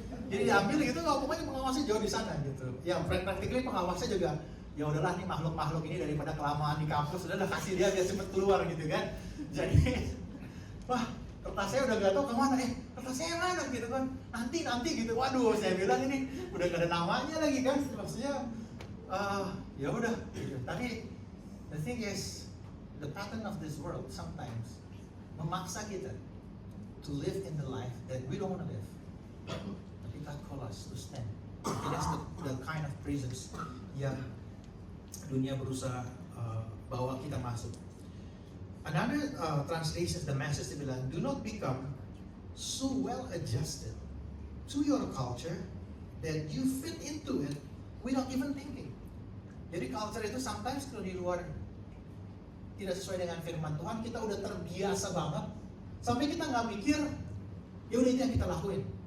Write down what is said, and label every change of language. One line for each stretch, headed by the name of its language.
Indonesian: Jadi diambil gitu, pokoknya pengawasnya jauh di sana gitu. Ya practically pengawasnya juga, ya udahlah nih makhluk-makhluk ini daripada kelamaan di kampus, udahlah kasih dia biar cepet keluar gitu kan. Jadi, wah kertasnya udah gak tau kemana, kertasnya yang mana gitu kan. Nanti gitu, waduh saya bilang ini udah gak ada namanya lagi kan. Maksudnya, ya udah gitu.
English: Tapi, the thing is, the pattern of this world sometimes
Indonesian: memaksa kita
English: to live in the life that we don't want to live. Tapi God call us to stand. And that's the kind of prisons
Indonesian: yang dunia berusaha bawa kita masuk.
English: Another translation, the message bilang, do not become so well adjusted to your culture that you fit into it without even thinking.
Indonesian: Jadi culture itu sometimes kalau di luar tidak sesuai dengan firman Tuhan, kita udah terbiasa banget sampai kita nggak mikir, ya udah itu yang kita lakuin.